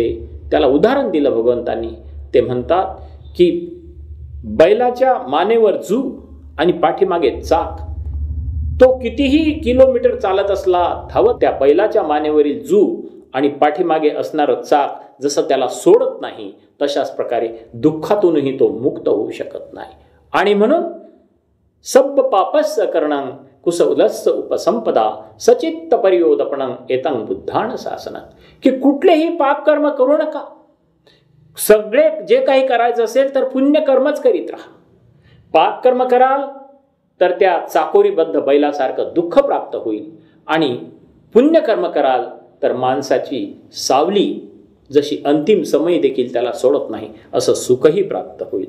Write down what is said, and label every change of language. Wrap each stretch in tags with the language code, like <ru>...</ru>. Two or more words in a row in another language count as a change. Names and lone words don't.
<mr>त्याला उदाहरण दिलं भगवंतांनी. ते म्हणतात की बैलाच्या मानेवर जू आणि पाठीमागे चाक, तो कितीही किलोमीटर चालत असला धावत, त्या बैलाच्या मानेवरील जू आणि पाठीमागे असणारं चाक जसं त्याला सोडत नाही, तशाच प्रकारे दुःखातूनही तो मुक्त होऊ शकत नाही. आणि म्हणून</mr> <pi>सब पापस्य करणं कुसलस्य उपसंपदा सचित्त परियोदपणं एतं बुद्धान शासनं.</pi> <mr>की कुठलेही पाप कर्म करू नका. सगळे जे काही करायचं असेल तर पुण्यकर्मच करीत राहा. पाप कर्म कराल तर त्या चाकोरीबद्ध बैलासारखं दुःख प्राप्त होईल. आणि पुण्यकर्म कराल तर माणसाची सावली जशी अंतिम समय देखील त्याला सोडत नाही असं सुखही प्राप्त होईल.</mr>